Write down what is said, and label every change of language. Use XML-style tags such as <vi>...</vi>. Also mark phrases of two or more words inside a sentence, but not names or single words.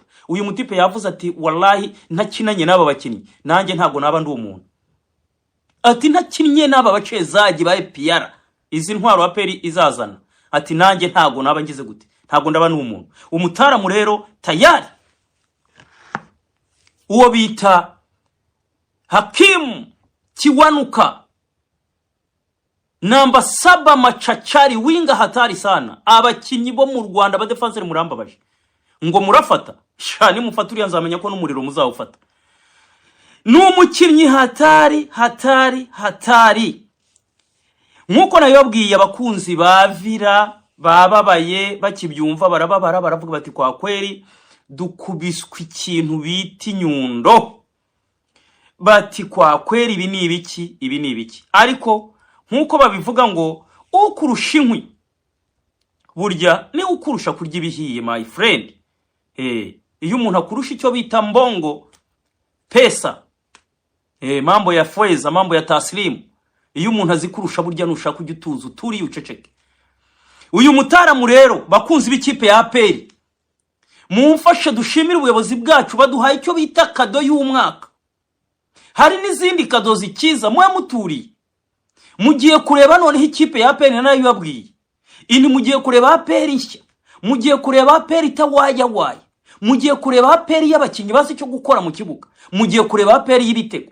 <rw>Uyu mutipe yavuze ati wallahi ntakinanye n'aba bakinnyi nanjye ntago naba ndi umuntu, ati ntakinnye n'aba bacezaji ba APR izi ntwaro APR izazana, ati nanjye ntago naba ngize gute, ntago ndaba n'umuntu. Umutaramu rero tayari uwo bita Hakim Kiwanuka</rw> <sw>namba 7 machachari, winga hatari sana.</sw> <rw>Abakinnyi bo mu Rwanda ba defenseur murambabaje ngo murafata shani mufaturiya, nzamenya ko n'umuriro muzawufata. N'umukinnyi hatari. Nkuko nayobwiye abakunzi ba Villa bababaye bakibyumva, barababara, baravuga bati</rw> <sw>kwa kweli</sw> <rw>dukubiswe ikintu bita inyundo, bati</rw> <sw>kwa kweli</sw> <rw>ibi ni ibiki. Ariko nkuko babivuga ngo ukurusha inkwi burya ni ukurusha kurya ibihiye,</rw> <en>my friend.</en> <rw>Iyo umuntu akurusha icyo bita</rw> <sw>mbongo pesa, mambo ya fweza, mambo ya taslimu,</sw> <rw>iyo umuntu azikurusha burya nushaka kujya utuza uturi uceceke. Uyu mutaramu rero bakunzi b'ikipe ya APR, mumfashe dushimire ubuyobozi bwacu baduhaye icyo bita kado y'umwaka. Hari n'izindi kado zikiza mwe muturi, mugiye kureba noneho ikipe ya APR nayo yabwiye ini, mugiye kureba APR nshya, mugiye kureba APR itawayawaye, mugiye kureba APR y'abakinnyi bazi cyo gukora mu kibuga, mugiye kureba APR y'ibitego.</rw>